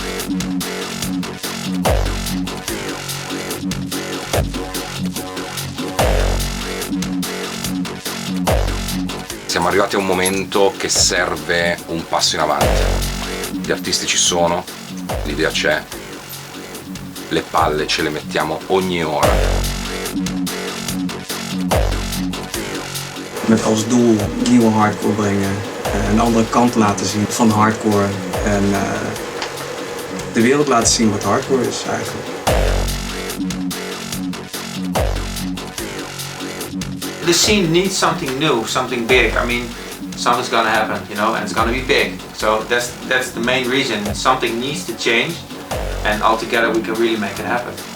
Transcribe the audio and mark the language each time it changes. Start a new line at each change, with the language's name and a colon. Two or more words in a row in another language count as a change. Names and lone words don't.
Italian: Siamo arrivati a un momento che serve un passo in avanti. Gli artisti ci sono, l'idea c'è, le palle ce le mettiamo ogni ora.
Dutch: Met als doel nieuwe hardcore brengen, een andere kant laten zien van hardcore en de wereld laten zien wat hardcore is eigenlijk.
English: The scene needs something new, something big. I mean, something's gonna happen, you know, and it's gonna be big. So that's the main reason. Something needs to change, and all together we can really make it happen.